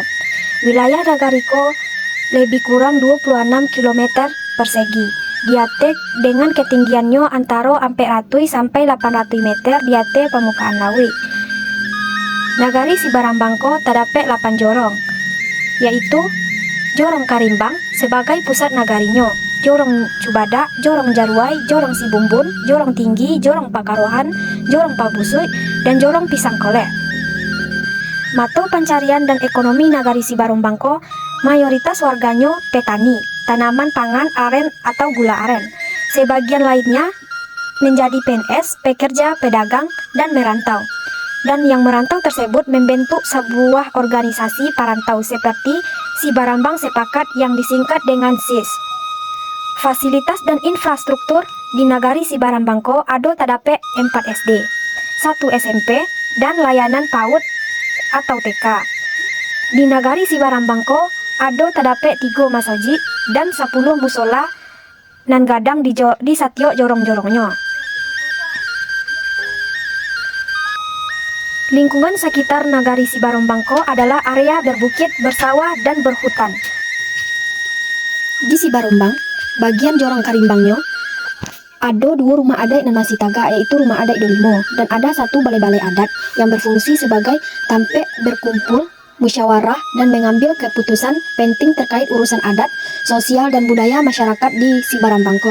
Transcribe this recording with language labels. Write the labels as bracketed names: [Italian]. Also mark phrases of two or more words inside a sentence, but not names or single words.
[Indonesian] Wilayah nagariko lebih kurang 26 km persegi. Diate dengan ketinggiannya antara 400 sampai 800 meter di atas permukaan laut. Nagari Sibarambang ko terdapat 8 jorong, yaitu Jorong Karimbang sebagai pusat nagarinya, Jorong Cubadak, Jorong Jarwai, Jorong Sibumbun, Jorong Tinggi, Jorong Pakarohan, Jorong Pabusui, dan Jorong Pisang Kolek. Mata pencarian dan ekonomi nagari Sibarambang ko mayoritas warganya petani, tanaman pangan aren atau gula aren. Sebagian lainnya menjadi PNS, pekerja, pedagang, dan merantau. Dan yang merantau tersebut membentuk sebuah organisasi parantau seperti Si Barambang Sepakat yang disingkat dengan SIS. Fasilitas dan infrastruktur di Nagari Si Barambangko [Minangkabau] ado tadape [Indonesian] 4 SD, 1 SMP, dan layanan PAUD atau TK. Di Nagari Si Barambangko [Minangkabau] ado tadape [Indonesian] 3 masjid dan 10 musola [Minangkabau] nan gadang di satyo jorong-jorongnya. [Indonesian] Lingkungan sekitar Nagari Si Barambangko adalah area berbukit, bersawah, dan berhutan. Di Si Barambang, bagian jorong karimbangnya, ada 2 rumah adat [Minangkabau] nan masih taga, [Indonesian] yaitu rumah adat Dolimo, dan ada 1 balai-balai adat yang berfungsi sebagai tempat berkumpul, musyawarah, dan mengambil keputusan penting terkait urusan adat, sosial, dan budaya masyarakat di Si Barambangko.